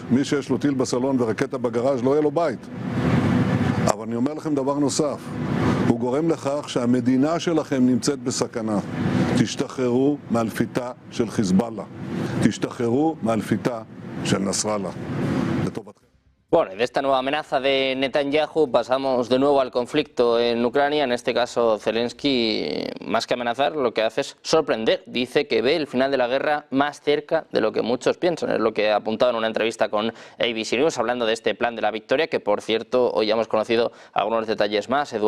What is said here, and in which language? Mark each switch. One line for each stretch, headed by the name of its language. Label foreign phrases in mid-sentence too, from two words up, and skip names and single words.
Hebrew: מי שיש לו טיל בסלון ורקטה בגראז' לא יהיה לו בית. אבל אני אומר לכם דבר נוסף, הוא גורם לכך שהמדינה שלכם נמצאת בסכנה. תשתחררו מאלפיתה של חיזבאללה. תשתחררו מאלפיתה של נסראללה. לטובתכם.
Spanish: Bueno, de esta nueva amenaza de Netanyahu pasamos de nuevo al conflicto en Ucrania. En este caso, Zelensky, más que amenazar, lo que hace es sorprender. Dice que ve el final de la guerra más cerca de lo que muchos piensan. Es lo que ha apuntado en una entrevista con ABC News, hablando de este plan de la victoria, que por cierto, hoy ya hemos conocido algunos detalles más.